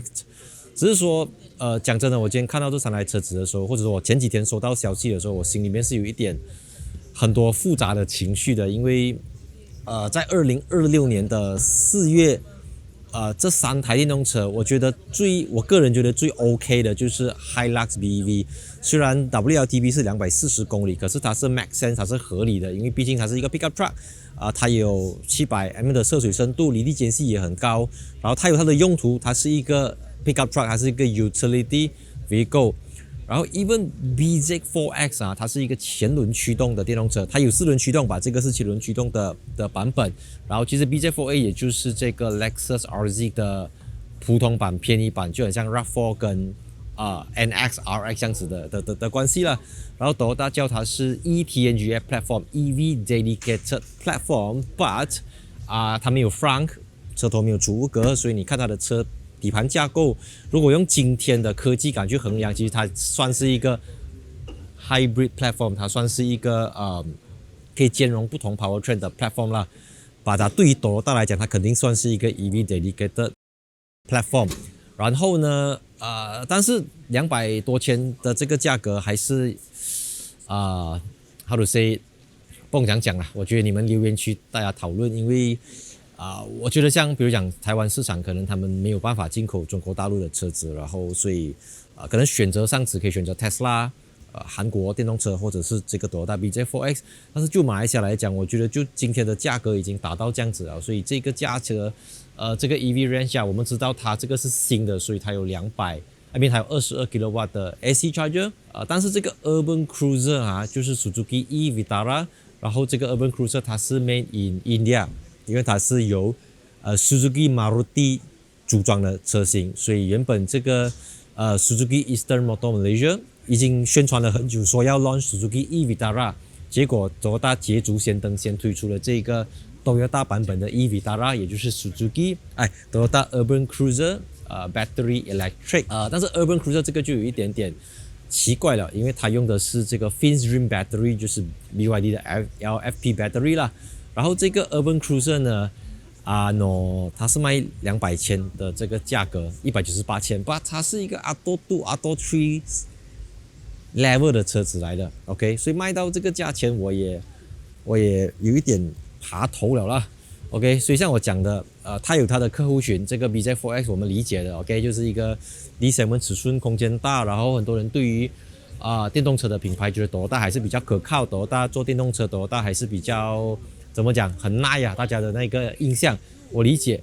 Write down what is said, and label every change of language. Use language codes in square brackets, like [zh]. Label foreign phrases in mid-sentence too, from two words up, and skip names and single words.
[zh] 只是說，講真的，我今天看到這3台車子的時候，或者說我前幾天收到消息的時候，我心裡面是有一點很多複雜的情緒的，因為在2026年的4月。這3台電動車，我個人覺得最 OK 的就是 Hilux BEV。雖然 WLTP 是240公里，可是它是 [en] Make Sense， [zh] 它是合理的，因為畢竟它是一個 [en] Pickup Truck， [zh] 它有700mm 的涉水深度，離地間隙也很高。然後它有它的用途，它是一個 [en] Pickup Truck， [zh] 它是一個 [en] Utility Vehicle。 [zh] 然後 even bZ4X 它是一個前輪驅動的電動車，它有4輪驅動吧，這個是7輪驅動的版本。然後其實 bZ4A 也就是這個 Lexus RZ 的普通版、便宜版，就很像 RAV4 跟NX RX 這樣子的關係了。然後 Toyota 叫它是 [en] ETNGA Platform EV Dedicated Platform， [zh] but 它沒有 frunk， 車頭沒有儲物格，所以你看它的車底盤架構，如果用今天的科技感去衡量，其實它算是一個 [en] hybrid platform， [zh] 它算是一個可以兼容不同 powertrain 的 platform 啦。把它對於 Toyota 來講，它肯定算是一個 [en] EV dedicated platform。 [zh] 然後呢，但是200多千的這個價格還是 [en] how to say， [zh] 不能講啦。我覺得你們留言區大家討論，因為我覺得像比如講台灣市場，可能他們沒有辦法進口中國大陸的車子，然後所以可能選擇上只可以選擇 Tesla， 韓國電動車或者是這個 Toyota bZ4X。但是就馬來西亞來講，我覺得就今天的價格已經達到這樣子了，所以這個價格這個 [en] EV range [zh] 我們知道它這個是新的，所以它有200，那邊還有22 kW 的 [en] AC charger。 [zh] 但是這個 Urban Cruiser 就是 Suzuki e-Vitara， 然後這個 Urban Cruiser 它是 [en] made in India。 [zh] 因為它是由 Suzuki Maruti 組裝的車型，所以原本這個 Suzuki Eastern Motor Malaysia 已經宣傳了很久，說要 launch Suzuki e-Vitara， 結果 Toyota 捷足先登，先推出了這個 Toyota 版本的 e-Vitara， 也就是 Suzuki Toyota Urban Cruiser Battery Electric。但是 Urban Cruiser 這個就有一點點奇怪了，因為它用的是這個 Finstream Battery， 就是 BYD 的 [en] LFP Battery [zh] 啦。然後這個 Urban Cruiser 呢，它是賣200千的這個價格，198千，不，它是一個 Atto 2、Atto 3 level 的車子來的 ，OK， 所以賣到這個價錢，我也有一點爬頭了啦 ，OK， 所以像我講的，它有它的客戶群，這個 bZ4X 我們理解的 ，OK， 就是一個 [en] D segment [zh] 尺寸空間大，然後很多人對於電動車的品牌覺得 Toyota 還是比較可靠，Toyota 做電動車 Toyota 還是比較怎麼講很耐大家的那個印象我理解。